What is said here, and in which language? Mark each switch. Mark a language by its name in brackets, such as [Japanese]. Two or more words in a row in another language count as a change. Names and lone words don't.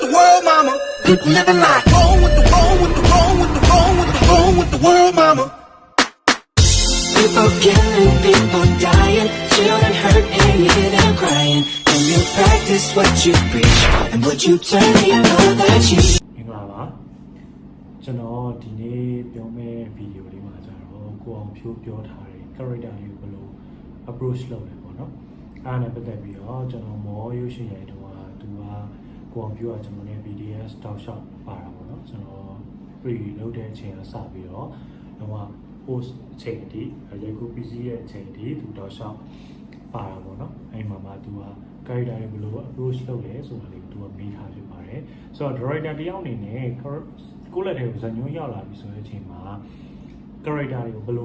[English] world, mama. Good living life. Roll with the roll, with the roll, with the roll, with the roll, with the world, mama. People killing, people dying, children hurt and you hear them crying. Can you practice what you preach? And would you turn people that you [Burmese] မင်္ဂလာပါကျွန်တော်ဒီနေ့ပြောမယ့်ဗီဒီယိုလေးမှာကျတော့ကိုအောင်ဖြိုးပြောထားတဲ့ character လေးကိုဘယ်လို approach လုပ်လဲပေါ့ နော်အားနဲ့ပတ်သက်ပြီးတော့ကျွန်တော်မောရုပ်ရှင်ရိုက်တော့သူကကိုအောင်ဖြိုးကကျွန်တော်နဲ့ BDS တောက်လျှောက်ပါတာပေါ့နော်ကျွန်တော် pre လုပ်တဲ့အချိန်ကစပြီးတော့တော့ post အချိန်ဒီရိုက်ကူ PC ရဲ့အချိန်ဒီသူတောက်လျှောက်ပါတာပေါ့နော်အဲ့မှာမှသူက character တွေဘယ်လို approach လုပ်လဲဆိုတာလေးကိုသူကမေးထားဖြစ်ပါတယ်ဆိုတော့ director တယောက်အနေနဲ့ကိုယ့်လက်ထဲကိုဇာညွှန်းရောက်လာပြီဆိုတဲ့အချိန်မှာ character တွေကိုဘယ်လို